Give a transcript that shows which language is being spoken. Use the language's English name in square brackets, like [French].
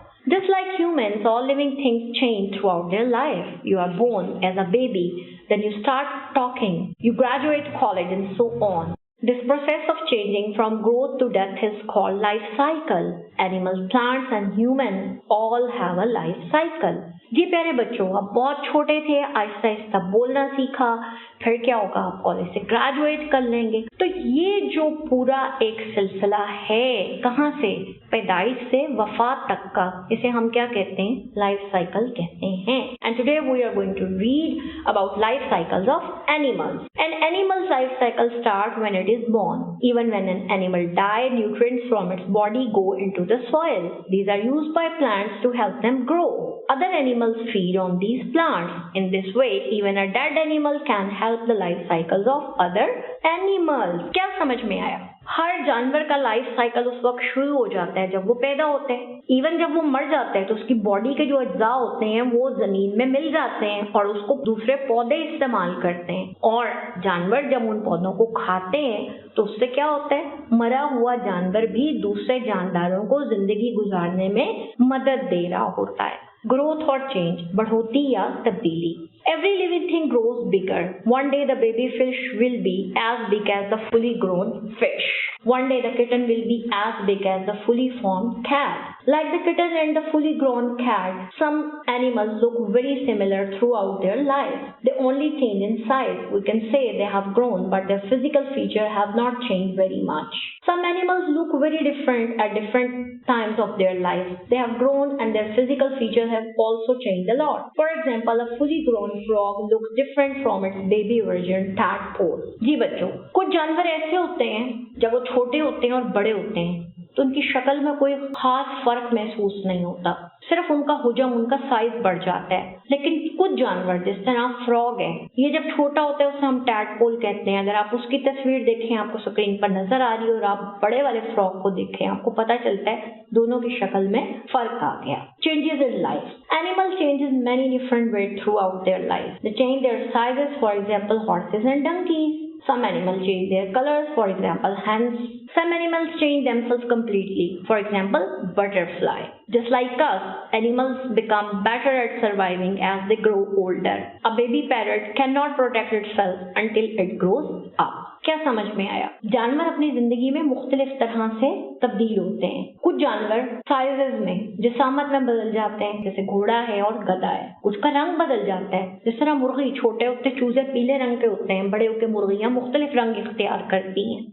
[English] Just like humans, all living things change throughout their life. You are born as a baby, then you start talking, you graduate college and so on. This process of changing from growth to death is called life cycle. Animals, plants and humans all have a life cycle. [Hindi] जी प्यारे बच्चों, आप बहुत छोटे थे, आहिस्ता आहिस्ता बोलना सीखा, फिर क्या होगा, आप कॉलेज से ग्रेजुएट कर लेंगे। तो ये जो पूरा एक सिलसिला है, कहाँ से, पैदाइश से वफात तक का, इसे हम क्या कहते हैं, लाइफ साइकिल कहते हैं। [English] And today we are going to read about life cycles of animals. An animal's life cycle start when it is born. Even when an animal dies, nutrients from its body go into the soil. These are used by plants to help them grow. Other animals feed on these plants. In this way, even a dead animal can help the life cycles of other animals. [Hindi] क्या समझ में आया? हर जानवर का life cycle उस वक्त शुरू हो जाता है जब वो पैदा होते हैं। इवन जब वो मर जाते हैं तो उसकी बॉडी के जो अज्जा होते हैं वो जमीन में मिल जाते हैं और उसको दूसरे पौधे इस्तेमाल करते हैं। और जानवर जब उन पौधों को खाते हैं तो उससे क्या होता है, मरा हुआ जानवर भी दूसरे जानदारों को जिंदगी गुजारने में मदद दे रहा होता है। ग्रोथ और चेंज, बढ़ोतरी या तब्दीली। [English] Every living thing grows bigger. One day the baby fish will be as big as the fully grown fish. One day the kitten will be as big as the fully formed cat. Like the kitten and the fully grown cat, some animals look very similar throughout their life. They only change in size. We can say they have grown, but their physical features have not changed very much. Some animals look very different at different times of their life. They have grown and their physical features have also changed a lot. For example, a fully grown frog looks different from its baby version tadpole. [Hindi] जी बच्चों, कुछ जानवर ऐसे होते हैं जब वो छोटे होते हैं और बड़े होते हैं तो उनकी शक्ल में कोई खास फर्क महसूस नहीं होता, सिर्फ उनका हुजम, उनका साइज बढ़ जाता है। लेकिन कुछ जानवर जिस तरह फ्रॉग है, ये जब छोटा होता है उसे हम टैडपोल कहते हैं। अगर आप उसकी तस्वीर देखें, आपको स्क्रीन पर नजर आ रही है, और आप बड़े वाले फ्रॉग को देखें, आपको पता चलता है दोनों की शक्ल में फर्क आ गया। [English] Changes in life. Animals change in many different ways throughout their life. They change their sizes, for example, horses and donkeys. Some animals change their colors, for example, hens. Some animals change themselves completely, for example, butterfly. Just like us, animals become better at surviving as they grow older. A baby parrot cannot protect itself until it grows up. [Hindi] क्या समझ में आया? जानवर अपनी जिंदगी में मुख्तलिफ तरह से तब्दील होते हैं। कुछ जानवर साइजेस में, जिसामत में बदल जाते हैं, जैसे घोड़ा है और गधा है। कुछ का रंग बदल जाता है, जिस तरह मुर्गी, छोटे होते चूजे पीले रंग के होते हैं, बड़े होकर मुर्गियां मुख्तलिफ रंग इख्तियार करती हैं।